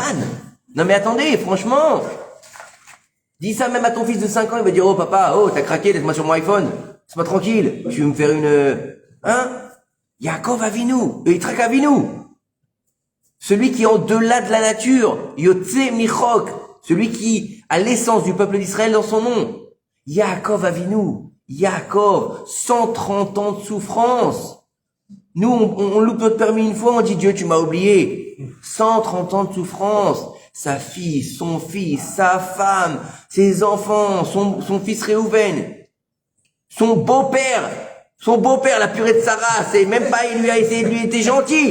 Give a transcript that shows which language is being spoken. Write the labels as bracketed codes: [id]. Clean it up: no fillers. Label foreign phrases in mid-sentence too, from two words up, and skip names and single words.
[fr] Non, mais attendez, franchement. Dis ça même à ton fils de 5 ans, il va dire, oh, papa, oh, t'as craqué, laisse-moi sur mon iPhone. Laisse-moi tranquille. Tu veux me faire hein? Yaakov Avinu, Yitzhak Avinu. Celui qui est au-delà de la nature. [he] יוצא מחוק. [fr] Celui qui a l'essence du peuple d'Israël dans son nom. Yaakov Avinu. Yaakov. 130 ans de souffrance. Nous, on loupe notre permis une fois, on dit Dieu, tu m'as oublié. 130 ans de souffrance. Sa fille, son fils, sa femme, ses enfants, son fils Réhouven. Son beau-père, la purée de Sarah, c'est même pas, il était gentil.